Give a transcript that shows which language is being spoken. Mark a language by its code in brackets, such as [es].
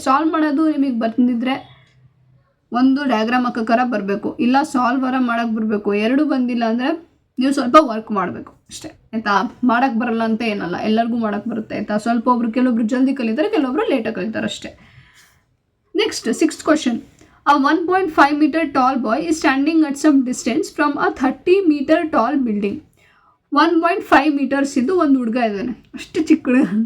[kn] Solve ಮಾಡೋದು ನಿಮಗೆ ಬಂದಿದ್ದರೆ ಒಂದು ಡಯಾಗ್ರಾಮ್ ಹಾಕೋಕ್ಕಾರ ಬರಬೇಕು, ಇಲ್ಲ ಸಾಲ್ವರ ಮಾಡೋಕ್ಕೆ ಬರಬೇಕು. ಎರಡೂ ಬಂದಿಲ್ಲ ಅಂದರೆ ನೀವು ಸ್ವಲ್ಪ ವರ್ಕ್ ಮಾಡಬೇಕು ಅಷ್ಟೇ, ಆಯಿತಾ. ಮಾಡೋಕ್ಕೆ ಬರಲ್ಲ ಅಂತ ಏನಲ್ಲ, ಎಲ್ಲರಿಗೂ ಮಾಡೋಕ್ಕೆ ಬರುತ್ತೆ, ಆಯಿತಾ. ಕೆಲವೊಬ್ರು ಜಲ್ದಿ ಕಲಿತಾರೆ, ಕೆಲವೊಬ್ರು ಲೇಟಾಗಿ ಕಲಿತಾರೆ ಅಷ್ಟೇ. Next 6th question. [en] A 1.5 meter tall boy is standing at some distance from a 30 meter tall building. [kn] 1.5 meters ಇದ್ದು ಒಂದು ಹುಡುಗ ಇದ್ದಾನೆ, ಅಷ್ಟು ಚಿಕ್ಕ ಹುಡುಗ.